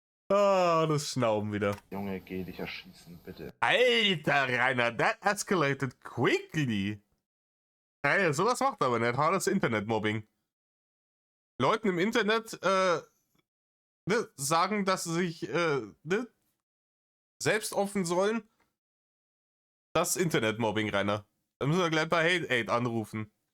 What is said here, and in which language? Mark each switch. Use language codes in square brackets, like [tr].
[de] Ah, das Schnauben wieder. Junge, geh dich erschießen, bitte. [en] Alter, Rainer, that escalated quickly. [de] Ey, sowas macht aber nicht. Hartes Internetmobbing. Leuten im Internet sagen, dass sie sich selbst offen sollen. Das Internetmobbing, Rainer. Da müssen wir gleich bei Hate Aid anrufen.